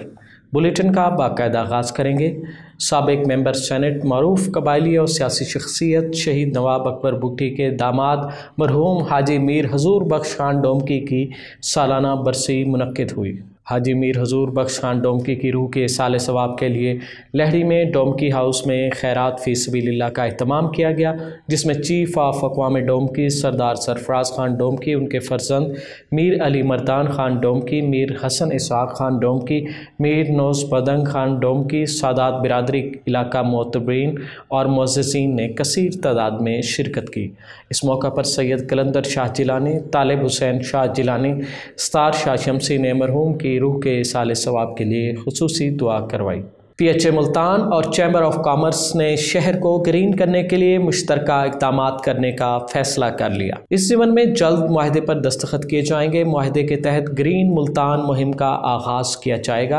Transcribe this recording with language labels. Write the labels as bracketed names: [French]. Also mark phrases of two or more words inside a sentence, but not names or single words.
[Urdu] بلیٹن کا باقاعدہ آغاز کریں گے۔ سابق ممبر سینیٹ، معروف قبائلی اور سیاسی شخصیت شہید نواب اکبر بھٹی کے داماد مرحوم حاجی میر حضور بخش خان ڈومکی کی سالانہ برسی منعقد ہوئی. حاجی میر حضور بخش خان ڈومکی کی روح کے ایصال ثواب کے لیے لہری میں ڈومکی ہاؤس میں خیرات [Arabic] في سبيل الله [Urdu] کا اہتمام کیا گیا، جس میں [English] chief of [Urdu] اقوام ڈومکی سردار سرفراز خان ڈومکی، ان کے فرزند میر علی مردان خان ڈومکی، میر حسن اسحاق خان ڈومکی، میر نوز بدنگ خان ڈومکی، سادات برادری علاقہ معتبرین اور معززین نے کثیر تعداد میں شرکت کی. اس موقع پر سید قلندر شاہ جیلانی، طالب حسین شاہ جیلانی، ستار شاہ شمسی نے مرحوم کی روح کے ایصال ثواب کے لیے خصوصی دعا کروائی. PHA ملتان اور [English] Chamber of Commerce [Urdu] نے شہر کو گرین کرنے کے لیے مشترکہ اقدامات کرنے کا فیصلہ کر لیا. اس ضمن میں جلد معاہدے پر دستخط کیے جائیں گے۔ معاہدے کے تحت گرین ملتان مہم کا آغاز کیا جائے گا.